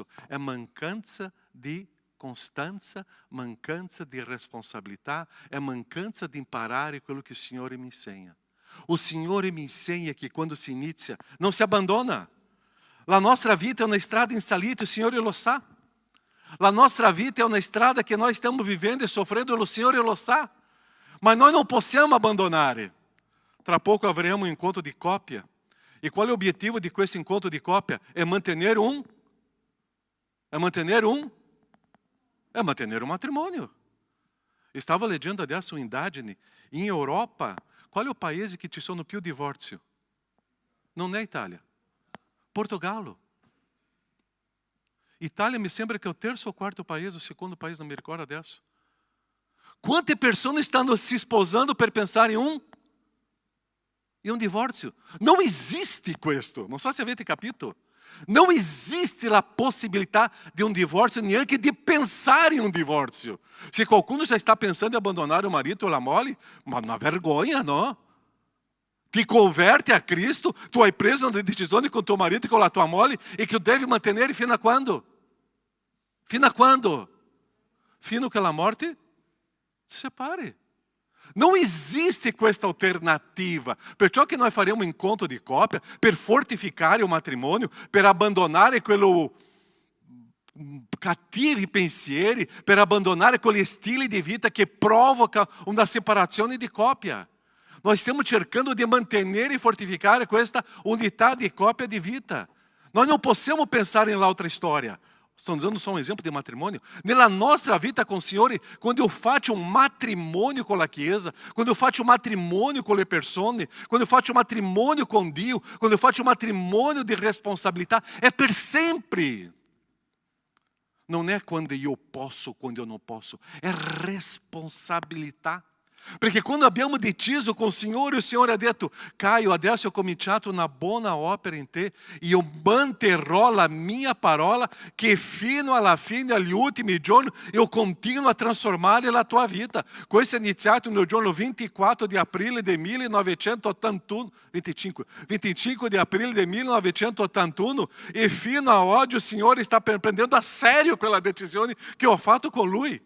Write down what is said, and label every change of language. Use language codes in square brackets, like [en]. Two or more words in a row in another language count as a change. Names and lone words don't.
[it] È mancanza di costanza, mancanza di responsabilità, è mancanza di imparare quello che il Signore mi insegna. Il Signore mi insegna che quando si inizia, non si abbandona. La nostra vita è una strada in salita, il Signore lo sa. [pt] A nossa vida é uma estrada que nós estamos vivendo e sofrendo, o Senhor [it] lo sa. [pt] Mas nós não podemos abandonar. Tra pouco haveremos um encontro de cópia. E qual é o objetivo de esse encontro de cópia? É manter um matrimônio. Estava lendo adesso em indagine. Em Europa, qual é o país que [it] ci sono più [pt] divórcio? Não é Itália. Portogallo. Itália me sembra que é o terceiro ou quarto país, o segundo país, não me recordo adesso. Quantas pessoas estão se esposando para pensar em um divórcio? Não existe questo. Não sei se [it] avete capito. [pt] Não existe a possibilidade de um divórcio, nem anche de pensar em um divórcio. Se qualcuno já está pensando em abandonar o marido ou a moglie, mas uma vergonha, não? Te converte a Cristo, [it] tu hai preso [pt] uma decisão com teu marido e com a tua moglie e que tu deve manter [it] fino a quando? Fino a quando? [pt] Fino que a morte se separe. Não existe esta alternativa. [it] Perciò [pt] que nós faremos um encontro de cópia [it] per fortificare [pt] o matrimônio, [it] per abbandonare quello cattivi pensieri, per abbandonare quegli stili di vita che provoca una separazione di coppia. [pt] Nós estamos cercando de manter e fortificar esta unidade de cópia de vida. Nós não podemos pensar em outra história. Estou dando só um exemplo de matrimônio. Na nossa vida com o Senhor, quando eu faço um matrimônio com a Chiesa, quando eu faço um matrimônio com [it] le persone, [pt] quando eu faço um matrimônio com Dio, quando eu faço um matrimônio de responsabilidade, é [it] per sempre. [pt] Não é quando eu posso, quando eu não posso. É responsabilidade. [it] Perché quando abbiamo deciso [pt] com o Senhor [it] ha detto, Caio, adesso ho cominciato una buona opera in te, e io manterrò la mia parola, che fino alla fine, agli ultimi giorni, io continuo a trasformare la tua vita. Questo è iniziato nel giorno 24 di aprile del 1981, 25 di aprile del 1981, e fino a oggi il Signore sta prendendo a sério quella decisione che ho fatto con Lui.